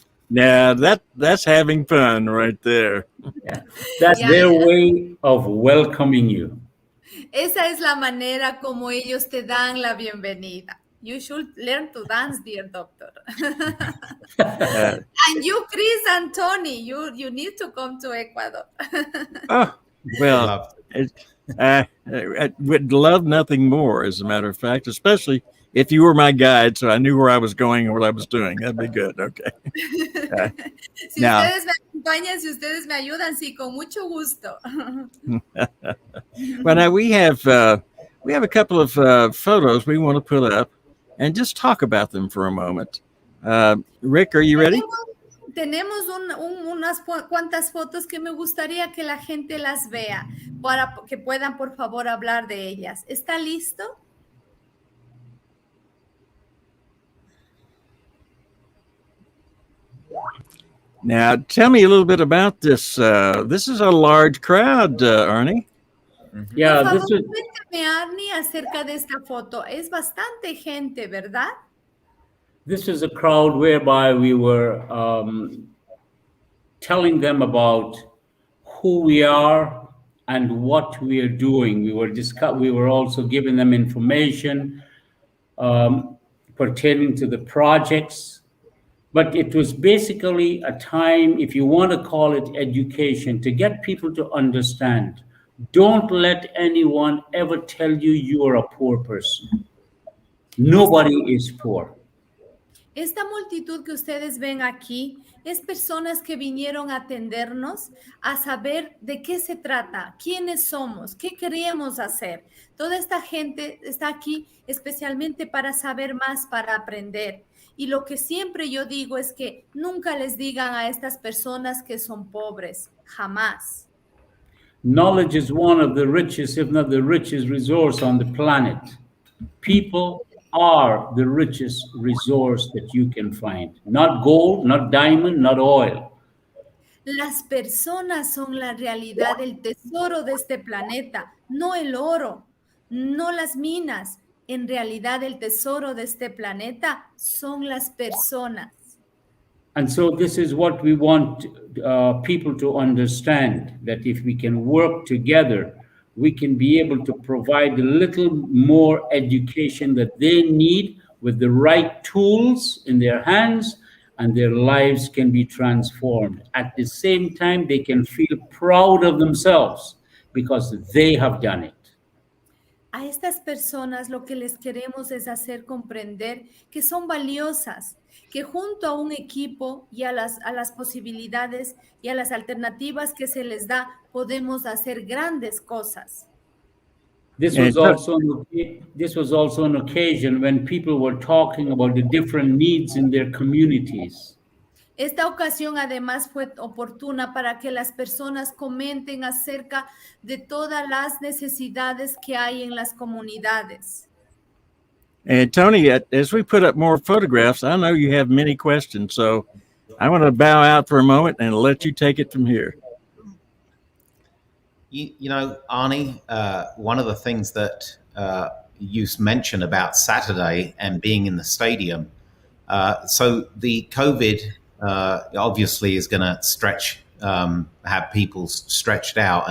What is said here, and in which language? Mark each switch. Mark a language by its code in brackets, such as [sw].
[en] Now that's having fun right there. Yeah. That's Yeah. their way of welcoming you. [es] Esa es la manera como ellos te dan la bienvenida. [en] You should learn to dance, dear doctor. And you, Chris and Tony, you need to come to Ecuador. Oh, well, Love I would love nothing more, as a matter of fact, especially if you were my guide, so I knew where I was going and what I was doing. That'd be good. Okay. [es] Si [en] Now- [es] ustedes me acompañan, si ustedes me ayudan, sí, con mucho gusto. [en] Well, now we have a couple of photos we want to put up and just talk about them for a moment. Rick, are you ready? [es] Tenemos unas cuantas fotos que me gustaría que la gente las vea para que puedan, por favor, hablar de ellas. ¿Está listo? [en] Now, tell me a little bit about this. This is a large crowd, Arnie. Yeah, [es] Por [en] this [es] favor, [en] is [es] cuéntame, Arnie, acerca de esta foto. Es bastante gente, ¿verdad? [en] this is a crowd whereby we were telling them about who we are and what we are doing. We were also giving them information pertaining to the projects. But it was basically a time, if you want to call it education, to get people to understand. Don't let anyone ever tell you you are a poor person. Nobody is poor. [es] Esta multitud que ustedes ven aquí es personas que vinieron a atendernos, a saber de qué se trata, quiénes somos, qué queremos hacer. Toda esta gente está aquí especialmente para saber más, para aprender. Y lo que siempre yo digo es que nunca les digan a estas personas que son pobres, jamás. [en] Knowledge is one of the richest, if not the richest resource on the planet. People are the richest resource that you can find. Not gold, not diamond, not oil. [es] Las personas son la realidad, el tesoro de este planeta, no el oro, no las minas. En realidad, el tesoro de este planeta son las personas. [en] And so this is what we want people to understand, that if we can work together, we can be able to provide a little more education that they need with the right tools in their hands, and their lives can be transformed. At the same time, they can feel proud of themselves because they have done it. [es] A estas personas lo que les queremos es hacer comprender que son valiosas, que junto a un equipo y a las posibilidades y a las alternativas que se les da, podemos hacer grandes cosas. [en] This And was also an occasion when people were talking about the different needs in their communities. [es] Esta ocasión además fue oportuna para que las personas comenten acerca de todas las necesidades que hay en las comunidades. [en] And Tony, as we put up more photographs, I know you have many questions, so I want to bow out for a moment and let you take it from here. You know, Arnie, one of the things that you mentioned about Saturday and being in the stadium, so the COVID obviously is going to stretch, have people stretched out.